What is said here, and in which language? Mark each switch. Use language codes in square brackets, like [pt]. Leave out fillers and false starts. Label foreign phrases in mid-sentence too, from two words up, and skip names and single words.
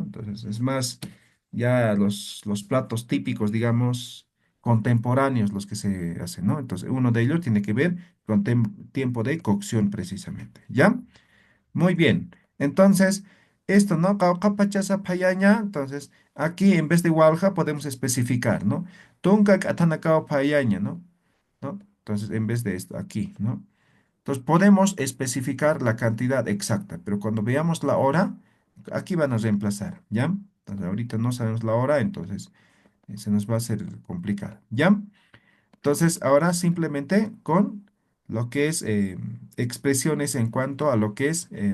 [es] Entonces, es más, ya los platos típicos, digamos contemporáneos los que se hacen, ¿no? Entonces, uno de ellos tiene que ver con tiempo de cocción precisamente, ¿ya? Muy bien. Entonces, esto, ¿no? [ay] Caucapachasa payaña. [es] Entonces, aquí en vez de walja podemos especificar, ¿no? [ay] Tunca katanakao payaña, [es] ¿no? ¿No? Entonces, en vez de esto, aquí, ¿no? Entonces, podemos especificar la cantidad exacta, pero cuando veamos la hora, aquí van a reemplazar, ¿ya? Entonces, ahorita no sabemos la hora, entonces se nos va a hacer complicado, ¿ya? Entonces, ahora simplemente con lo que es expresiones en cuanto a lo que es